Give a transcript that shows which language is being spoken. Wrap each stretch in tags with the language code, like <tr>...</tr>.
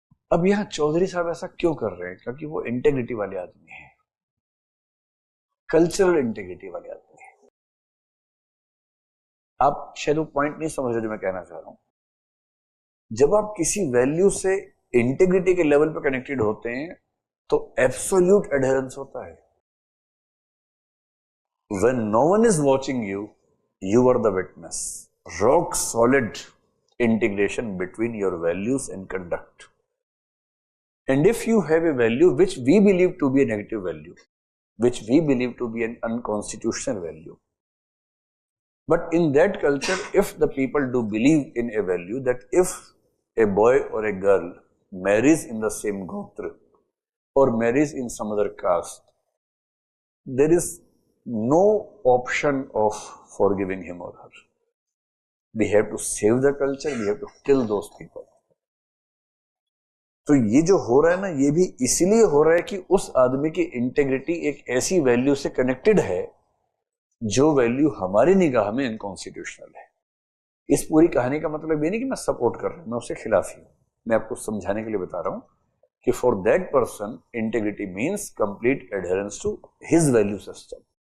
<hi>अब यहां चौधरी साहब ऐसा क्यों कर रहे हैं? क्योंकि वो इंटेग्रिटी वाले आदमी हैं, कल्चरल इंटेग्रिटी वाले आदमी हैं। आप शायद वो पॉइंट नहीं समझ रहे जो मैं कहना चाह रहा हूं। जब आप किसी वैल्यू से इंटेग्रिटी के लेवल पर कनेक्टेड होते हैं तो एब्सोल्यूट एडहेरेंस होता है।</hi> <en>When no one is watching you, you are the witness. Rock solid integration between your values and conduct. And if you have a value which we believe to be a negative value, which we believe to be an unconstitutional value, but in that culture, if the people do believe in a value that if a boy or a girl marries in the same gotra or marries in some other caste, there is no option of forgiving him or her. We have to save the culture, we have to kill those people.</en> <hi>तो ये जो हो रहा है ना, ये भी इसीलिए हो रहा है कि उस आदमी की इंटेग्रिटी एक ऐसी वैल्यू से कनेक्टेड है जो वैल्यू हमारी निगाह में इनकॉन्स्टिट्यूशनल है। इस पूरी कहानी का मतलब ये नहीं कि मैं सपोर्ट कर रहा हूं, मैं उसके खिलाफ ही हूं। मैं आपको समझाने के लिए बता रहा हूं कि</hi> <en>For that person integrity means complete adherence to his value system.</en>